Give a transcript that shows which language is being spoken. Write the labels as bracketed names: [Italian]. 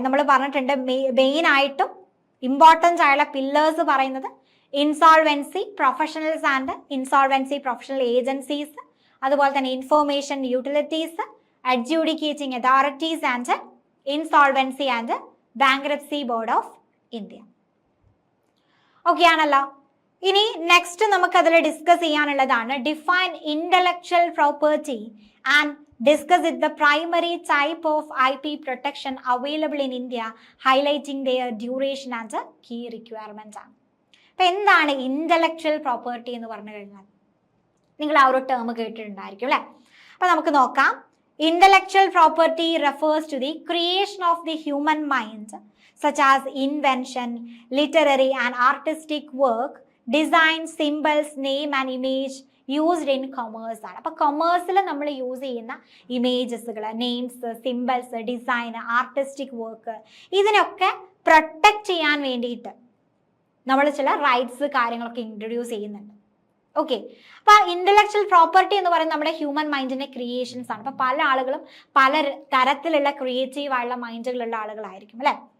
[Malayalam] നമ്മൾ പറഞ്ഞിട്ടുണ്ട് [English] Main ആയിട്ടും importance ആയുള്ള pillars പറയുന്നത് insolvency professionals and insolvency professional agencies, അതുപോലെ തന്നെ information utilities, adjudicating authorities and insolvency and bankruptcy board of India. [Malayalam] Okay ആണല്ലോ. ഇനി നെക്സ്റ്റ് നമുക്ക് അതിൽ discuss ചെയ്യാനുള്ളതാണ് [English] Define intellectual property and discuss it the primary type of IP protection available in India, highlighting their duration and key requirements ആണ്. [Malayalam] അപ്പം എന്താണ് intellectual property എന്ന് പറഞ്ഞു കഴിഞ്ഞാൽ നിങ്ങൾ ആ ഒരു ടേം കേട്ടിട്ടുണ്ടായിരിക്കും അല്ലേ. അപ്പം നമുക്ക് നോക്കാം. [English] Intellectual property refers to the creation of the human mind such as invention, literary and artistic work, design, symbols, name and image used in commerce ആണ്. [Malayalam] അപ്പോൾ കൊമേഴ്സിൽ നമ്മൾ യൂസ് ചെയ്യുന്ന ഇമേജസുകൾ, names, symbols, design, artistic work ഇതിനൊക്കെ protect ചെയ്യാൻ വേണ്ടിയിട്ട് നമ്മൾ ചില rights കാര്യങ്ങളൊക്കെ ഇൻട്രൊഡ്യൂസ് ചെയ്യുന്നുണ്ട്. ഓക്കെ, അപ്പോൾ ഇന്റലക്ച്വൽ പ്രോപ്പർട്ടി എന്ന് പറയുന്നത് നമ്മുടെ ഹ്യൂമൻ മൈൻഡിന്റെ ക്രിയേഷൻസ് ആണ്. അപ്പോൾ പല ആളുകളും പല തരത്തിലുള്ള ക്രിയേറ്റീവ് ആയുള്ള മൈൻഡുകളുള്ള ആളുകളായിരിക്കും അല്ലേ.